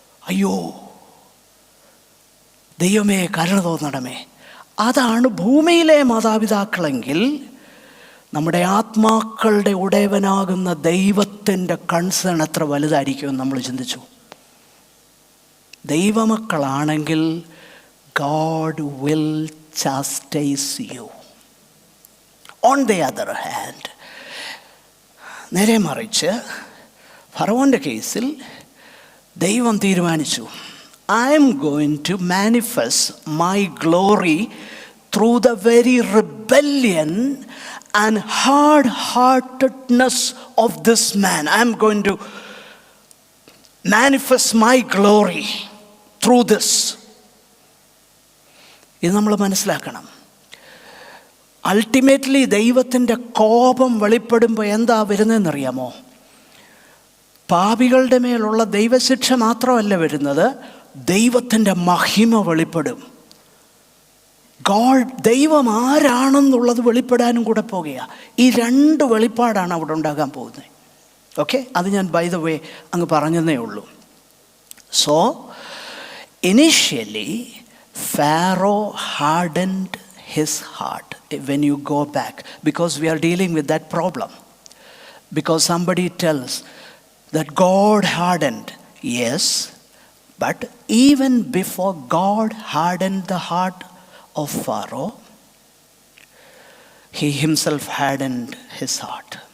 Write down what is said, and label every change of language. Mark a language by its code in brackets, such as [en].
[ml] അയ്യോ ദൈവമേ കരുണ തോന്നണമേ. അതാണ് ഭൂമിയിലെ മാതാപിതാക്കളെങ്കിൽ നമ്മുടെ ആത്മാക്കളുടെ ഉടയവനാകുന്ന ദൈവത്തിൻ്റെ കൺസേൺ എത്ര വലുതായിരിക്കുമെന്ന് നമ്മൾ ചിന്തിച്ചു. ദൈവമക്കളാണെങ്കിൽ [en] God will chastise you. On the other hand, [ml] നേരെ മറിച്ച് ഫറവോൻ്റെ കേസിൽ ദൈവം തീരുമാനിച്ചു, [en] I am going to manifest my glory through the very rebellion and hard-heartedness of this man. I am going to manifest my glory through this. [ml] ഇത് നമ്മൾ മനസ്സിലാക്കണം. Ultimately ദൈവത്തിൻ്റെ കോപം വെളിപ്പെടുമ്പോൾ എന്താ വരുന്നതെന്നറിയാമോ? പാപികളുടെ മേലുള്ള ദൈവശിക്ഷ മാത്രമല്ല വരുന്നത്, ദൈവത്തിൻ്റെ മഹിമ വെളിപ്പെടും. ദൈവം ആരാണെന്നുള്ളത് വെളിപ്പെടാനും കൂടെ പോകുകയാണ്. ഈ രണ്ട് വെളിപ്പാടാണ് അവിടെ ഉണ്ടാകാൻ പോകുന്നത്. ഓക്കെ, അത് ഞാൻ [en] by the way [ml] അങ്ങ് പറഞ്ഞതേ ഉള്ളൂ. [en] So initially Pharaoh hardened his heart. When you go back, because we are dealing with that problem, because somebody tells that God hardened. Yes, but even before God hardened the heart of Pharaoh, he himself hardened his heart.